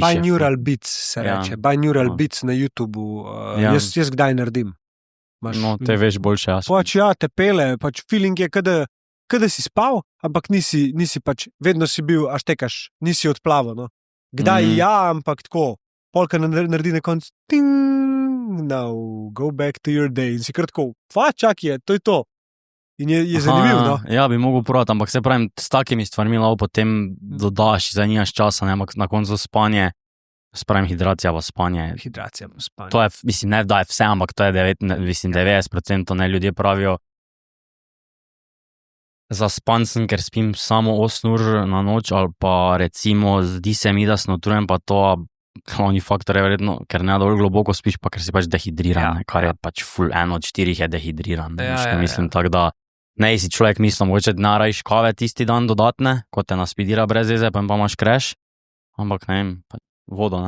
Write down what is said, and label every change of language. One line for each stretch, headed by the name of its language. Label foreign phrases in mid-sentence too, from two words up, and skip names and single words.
English: Binaural beats
Slovenian: se reče,
English: binaural beats
Slovenian: na YouTubeu, jaz kdaj naredim. No, te veš boljše jaz. Pač ja, te pele, pač feeling je, kada si spal, ampak nisi pač, vedno si bil, až tekaš, nisi odplaval, no. Kdaj ampak tako, polka naredi na koncu,
English: now, go back to your day,
Slovenian: in si kar tako, čak je, to je to. In je zanimivo, no? Ja, bi mogel probati, ampak se pravim, s takimi stvarmi lahko potem dodaš, zdaj nimaš časa, ne, ampak na koncu spanje, spravim hidracija pa spanje. To je, mislim, ne da je vse, ampak to je 90%, ne, ljudje pravijo, zaspan sem, ker spim samo 8 ur na noč, ali pa recimo, zdi se mi, da sem utrujen, pa to, glavni faktor je verjetno, ker ne dovolj globoko spiš, pa ker si pač dehidriran, kar je pač full, 1 od 4 je dehidriran, mislim, tako da ne si človek mislim, mogoče narajš kave tisti dan dodatne, ko te naspidira brez veze, pa imaš crash, ampak ne vem, vodo, ne.